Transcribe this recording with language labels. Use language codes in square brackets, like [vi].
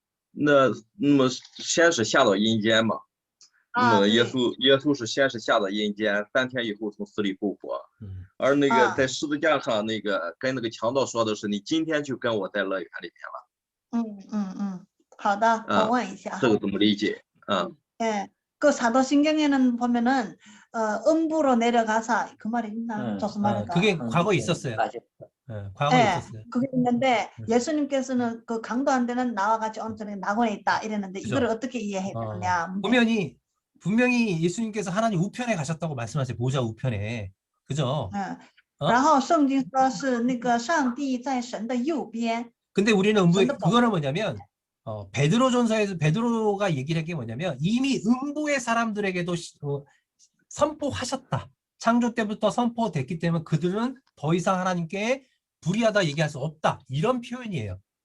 [zh] 那么先是下到阴间嘛？那么耶稣是先是下到阴间，3天以后从死里复活。而那个在十字架上那个跟那个强盗说的是，你今天就跟我在乐园里面了。好的，我问一下。这个怎么理解？ [ko] 그 사도신경에는 보면은 음부로 내려가서 그 말이 있나? 저스 말인가? 그게 과거에 있었어요. 과거에 예, 있었어요. 그게 있는데 예수님께서는 그 강도 안 되는 나와 같이 온전히 낙원에 있다 이랬는데 그죠. 이걸 어떻게 이해해야 되느냐? 보면이 분명히 예수님께서 하나님 우편에 가셨다고 말씀하세요. 보좌 우편에. 그죠? [zh] 然后圣经说是那个上帝在神的右边。 [ko] 근데 우리는 음부에 전도 그거는 뭐냐면 베드로전서에서 베드로가 얘기를 한 게 뭐냐면 이미 음부의 사람들에게도 선포하셨다. 창조 때부터 선포됐기 때문에 그들은 더 이상 하나님께 불의하다 얘기할 수 없다. 이런 표현이에요.